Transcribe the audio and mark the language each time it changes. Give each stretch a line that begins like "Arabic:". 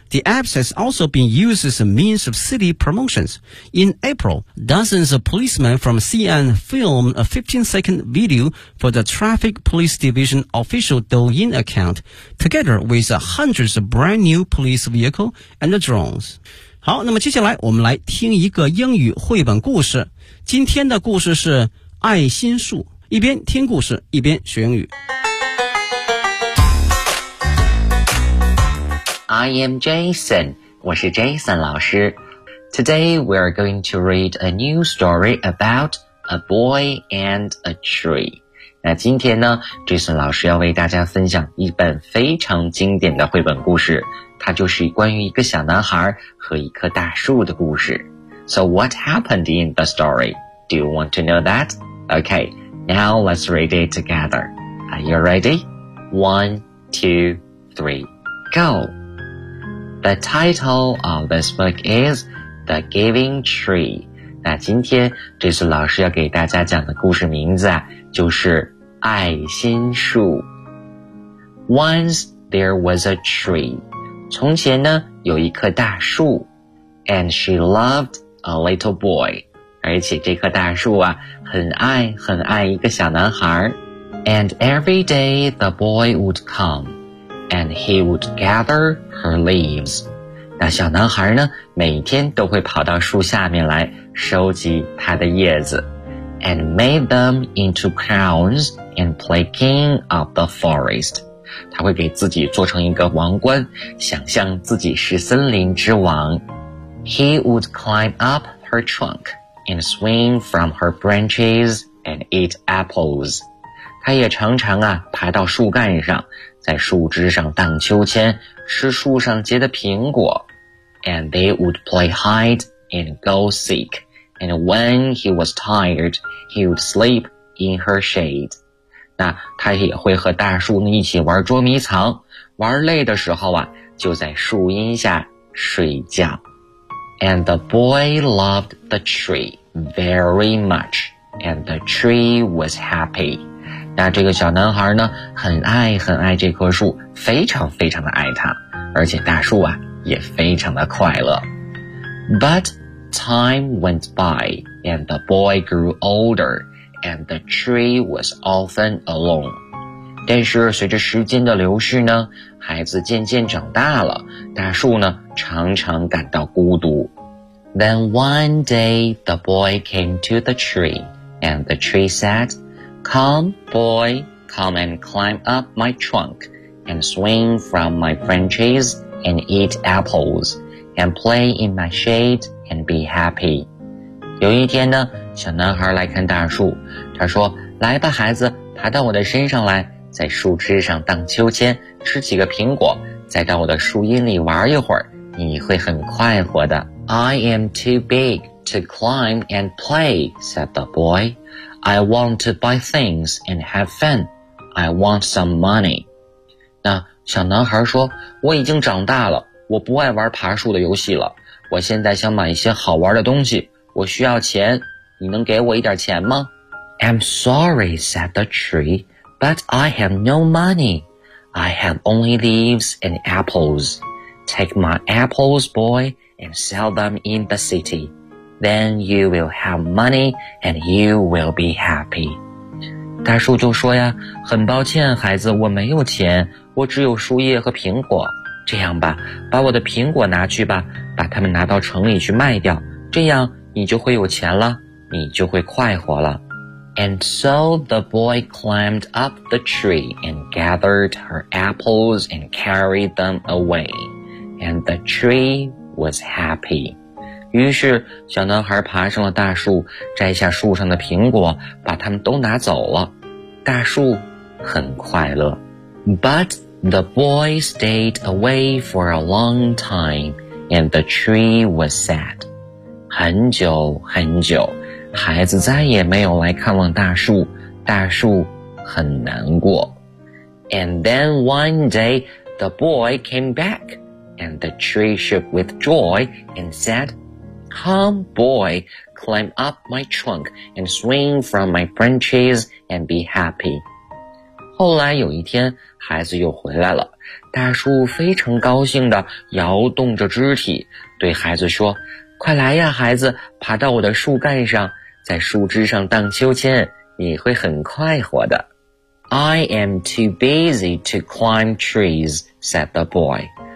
English: The app has also been used as a means of city promotions. In April, dozens of policemen from Xi'an filmed a 15-second video for the Traffic Police Division official Douyin account, together with hundreds of brand new police vehicles and drones.
Chinese: 好，那么接下来我们来听一个英语绘本故事。今天的故事是《爱心树》，一边听故事，一边学英语。
English: I am Jason，
Chinese: 我是 Jason 老师。
English: Today we are going to read a new story about a boy and a tree。
Chinese: 那今天呢 ，Jason 老师要为大家分享一本非常经典的绘本故事。它就是关于一个小男孩和一棵大树的故事。
English: So what happened in the story? Do you want to know that? Okay, now let's read it together. Are you ready? 1, 2, 3, go! The title of this book is The Giving Tree.
Chinese: 那今天这次老师要给大家讲的故事名字啊，就是爱心树。
English: Once there was a tree.
Chinese: 从前呢，有一棵大树。
English: And she loved a little boy.
Chinese: 而且这棵大树啊，很爱很爱一个小男孩。
English: And every day the boy would come. And he would gather her leaves.
Chinese: 那小男孩呢，每天都会跑到树下面来收集他的叶子。
English: And made them into crowns and play king of the forest.
Chinese: 他会给自己做成一个王冠，想象自己是森林之王。
English: He would climb up her trunk and swing from her branches and eat apples.
Chinese: 他也常常啊爬到树干上，在树枝上荡秋千，吃树上结的苹果。
English: And they would play hide and go seek. And when he was tired, he would sleep in her shade.
Chinese: 那他也会和大树一起玩捉迷藏，玩累的时候啊，就在树荫下睡觉。
English: And the boy loved the tree very much, and the tree was happy.
Chinese: 那这个小男孩呢，很爱很爱这棵树，非常非常的爱他，而且大树啊，也非常的快乐。
English: But time went by, and the boy grew older. And the tree was often alone.
Chinese: 但是随着时间的流逝呢，孩子渐渐长大了，大树呢常常感到孤独。
English: Then one day the boy came to the tree, and the tree said, Come, boy, come and climb up my trunk, and swing from my branches, and eat apples, and play in my shade, and be happy.
Chinese: 有一天呢，小男孩来看大树，他说，来吧孩子，爬到我的身上来，在树枝上荡秋千，吃几个苹果，再到我的树荫里玩一会儿，你会很快活的。
English: I am too big to climb and play, said the boy. I want to buy things and have fun. I want some money.
Chinese: 那小男孩说，我已经长大了，我不爱玩爬树的游戏了，我现在想买一些好玩的东西。我需要钱，你能给我一点钱吗？
English: I'm sorry, said the tree, but I have no money. I have only leaves and apples. Take my apples, boy, and sell them in the city. Then you will have money and you will be happy.
Chinese: 大树就说呀，很抱歉，孩子，我没有钱，我只有树叶和苹果。这样吧，把我的苹果拿去吧，把它们拿到城里去卖掉，这样你就会有钱了，你就会快活了。
English: And so the boy climbed up the tree and gathered her apples and carried them away. And the tree was happy.
Chinese: 于是小男孩爬上了大树，摘下树上的苹果，把它们都拿走了。大树很快乐。
English: But the boy stayed away for a long time and the tree was sad.
Chinese: 很久很久，孩子再也没有来看望大树，大树很难过。
English: And then one day, the boy came back, and the tree shook with joy and said, Come, boy, climb up my trunk and swing from my branches and be happy.
Chinese: 后来有一天，孩子又回来了，大树非常高兴地摇动着肢体，对孩子说，快来呀孩子，爬到我的树干上，在树枝上荡秋千，你会很快活的。
English: I am too busy to climb trees, said the boy.